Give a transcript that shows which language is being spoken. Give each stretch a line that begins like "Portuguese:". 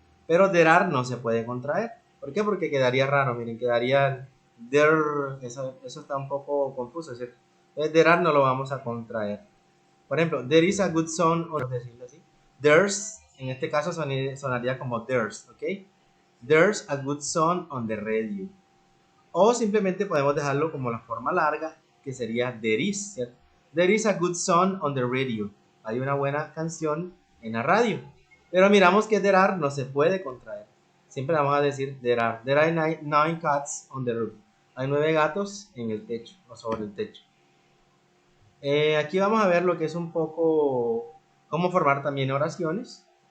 Spanish: Pero there are no se puede contraer. ¿Por qué? Porque quedaría raro. Miren, quedaría there. Eso está un poco confuso, ¿cierto? There are no lo vamos a contraer. Por ejemplo,
English: there is a good sun,
Spanish: o decirlo así. There's, en este caso sonaría como there's, ¿ok?
English: There's a good sun on the radio.
Spanish: O simplemente podemos dejarlo como la forma larga, que sería there is, ¿cierto?
English: There is a good song on the radio.
Spanish: Hay una buena canción en la radio. Pero miramos que there are no se puede contraer. Siempre vamos a decir there are.
English: There are nine cats on the roof.
Spanish: Hay 9 gatos en el techo o sobre el techo. Aquí vamos a ver lo que es un poco cómo formar también oraciones.